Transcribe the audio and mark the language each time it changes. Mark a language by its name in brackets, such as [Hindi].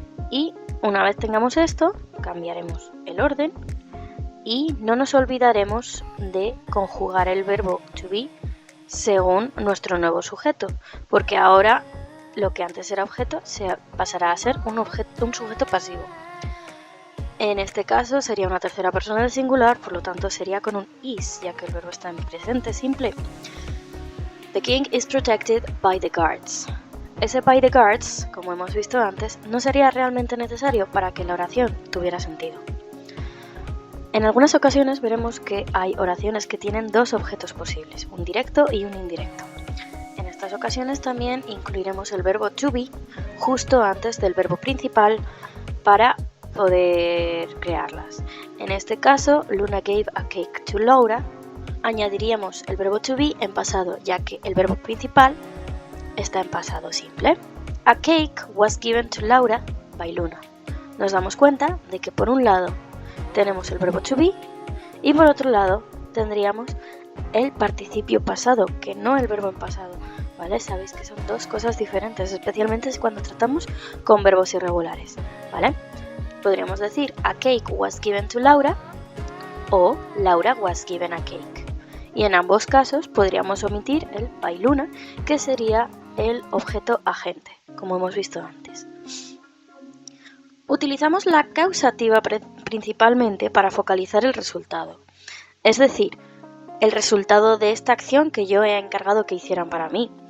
[Spanish] Y una vez tengamos esto, cambiaremos el orden y no nos olvidaremos de conjugar el verbo to be según nuestro nuevo sujeto, porque ahora lo que antes era objeto se pasará a ser un sujeto pasivo. En este caso sería una tercera persona del singular, por lo tanto sería con un is, ya que el verbo está en presente simple. [English] The king is protected by the guards. [Spanish] Ese by the guards, como hemos visto antes, no sería realmente necesario para que la oración tuviera sentido. En algunas ocasiones veremos que hay oraciones que tienen dos objetos posibles, un directo y un indirecto. En estas ocasiones también incluiremos el verbo to be justo antes del verbo principal para poder crearlas. En este caso, [English] Luna gave a cake to Laura. [Spanish] Añadiríamos el verbo to be en pasado, ya que el verbo principal está en pasado simple. [English] A cake was given to Laura by Luna. [Spanish] Nos damos cuenta de que por un lado tenemos el verbo to be y por otro lado tendríamos el participio pasado, que no el verbo en pasado, ¿vale? Sabéis que son dos cosas diferentes, especialmente cuando tratamos con verbos irregulares, ¿vale? Podríamos decir [English] a cake was given to Laura o Laura was given a cake. [Spanish] Y en ambos casos podríamos omitir el by Luna, que sería el objeto agente, como hemos visto antes. Utilizamos la causativa principalmente para focalizar el resultado, es decir, el resultado de esta acción que yo he encargado que hicieran para mí.